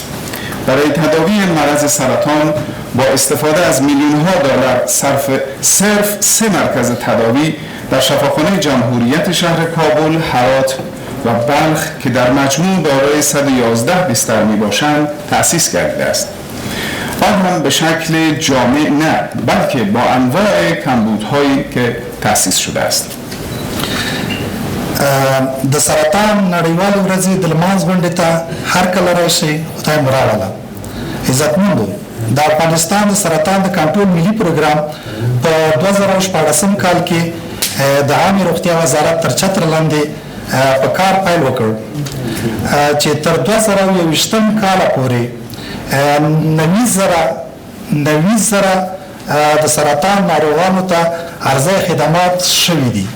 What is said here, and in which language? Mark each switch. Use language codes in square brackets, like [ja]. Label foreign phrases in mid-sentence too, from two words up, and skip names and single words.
[fa] برای تداوی مرض سرطان با استفاده از میلیون‌ها دلار صرف 3 مرکز تداوی در شفاخانه جمهوریت شهر کابل، هرات و بلخ که در مجموع دارای 111 بستر میباشند تأسیس گردیده است. آن هم به شکل جامع نه، بلکه با انواع کمبودهایی که تأسیس شده است. [ps] د سرطان نړیوال ورځې د لمانځ غونډې ته هر کله راشي خدای مو راوله. عزتمندو د افغانستان د سرطان د کنټرول ملي پروګرام په 2014 کال کې د عامه روغتیا وزارت تر چتر لاندې په کار پیل وکړ چې تر 2020 کال پورې 90,000 د سرطان ناروغانو ته عرضه خدمات شوي دي.